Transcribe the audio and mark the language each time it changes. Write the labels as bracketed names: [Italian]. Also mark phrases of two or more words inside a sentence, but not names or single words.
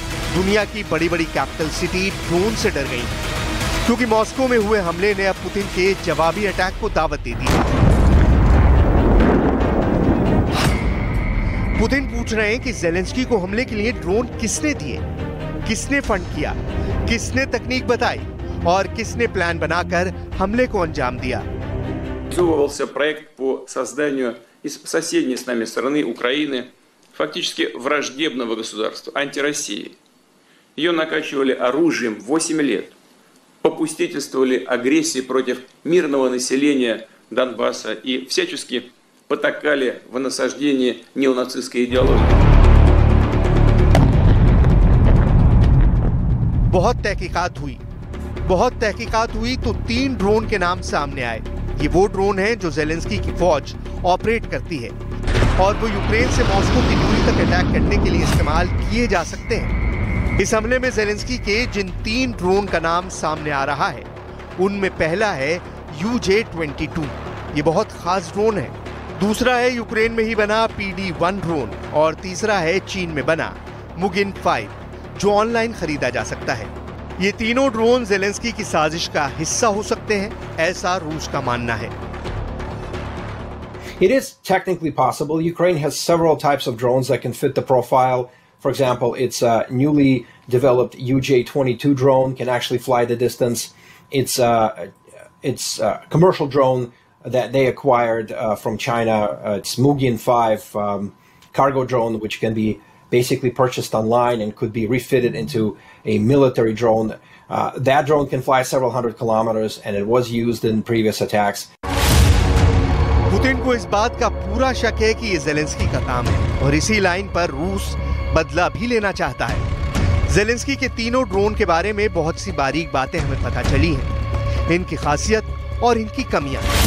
[Hindi] दुनिया की बड़ी बड़ी [English] capital city [Hindi] ड्रोन से डर गई, क्योंकि मॉस्को में हुए हमले ने अब पुतिन के जवाबी अटैक को दावत दे दी है। पुतिन पूछ रहे हैं कि ज़ेलेंस्की को हमले के लिए ड्रोन किसने दिए, किसने फंड किया, किसने तकनीक बताई और किसने प्लान बनाकर हमले को अंजाम दिया। [Russian] Реализовывался проект по созданию из соседней с нами страны Украины фактически враждебного государства, антироссии. Ее накачивали оружием 8 лет, попустительствовали агрессии против мирного населения Донбасса и всячески потакали в насаждении неонацистской идеологии. [Hindi] बहुत तहकीकात हुई तो 3 ड्रोन के नाम सामने आए। ये वो ड्रोन हैं जो ज़ेलेंस्की की फौज ऑपरेट करती है और वो यूक्रेन से मॉस्को की दूरी तक अटैक करने के लिए इस्तेमाल किए जा सकते हैं। इस हमले में ज़ेलेंस्की के जिन 3 ड्रोन का नाम सामने आ रहा है, उनमें पहला है UJ-22। ये बहुत खास ड्रोन है। दूसरा है यूक्रेन में ही बना PD-1 ड्रोन और तीसरा है चीन में बना मुगिन 5, जो ऑनलाइन खरीदा जा सकता है। ये तीनों ड्रोन ज़ेलेंस्की की साजिश का हिस्सा हो सकते हैं, ऐसा रूस का मानना है। [English] It is technically possible. Ukraine has several types of drones that can fit the profile. For example, its newly developed UJ-22 drone can actually fly the distance. It's a commercial drone that they acquired from China. It's Mugian 5 cargo drone, which can be basically purchased online and could be refitted into a military drone. That drone can fly several hundred kilometers, and it was used in previous attacks. [Hindi] पुतिन को इस बात का पूरा शक है कि ये ज़ेलेंस्की का काम है और इसी लाइन पर रूस बदला भी लेना चाहता है। ज़ेलेंस्की के तीनों ड्रोन के बारे में बहुत सी बारीक बातें हमें पता चली हैं, इनकी खासियत और इनकी कमियां।